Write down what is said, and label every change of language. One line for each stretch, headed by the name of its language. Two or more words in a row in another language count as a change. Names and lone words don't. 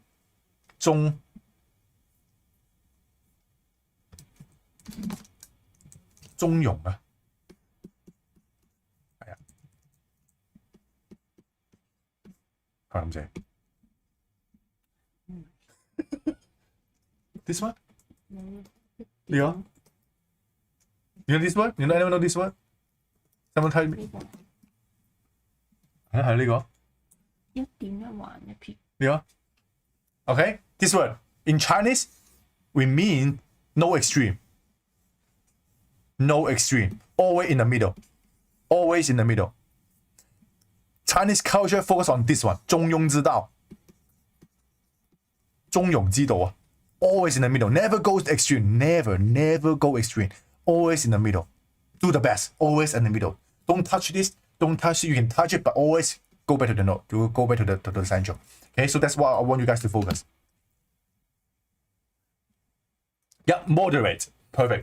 Cantonese: 中庸啊。
English: This one? Yeah. You know this one? You know anyone know this one? Someone tell me.
Cantonese: 係呢個。一點一橫一撇。
English: Yeah. Okay. This word in Chinese we mean no extreme. No extreme. Always in the middle. Always in the middle. Chinese culture focus on this one,
Cantonese: 中庸之道. 中庸之道啊。
English: Always in the middle. Never go extreme. Never go extreme. Always in the middle. Do the best. Always in the middle. Don't touch this. Don't touch it. You can touch it, but always go back to the note. Go back to the central. Okay, so that's what I want you guys to focus. Yeah, moderate. Perfect.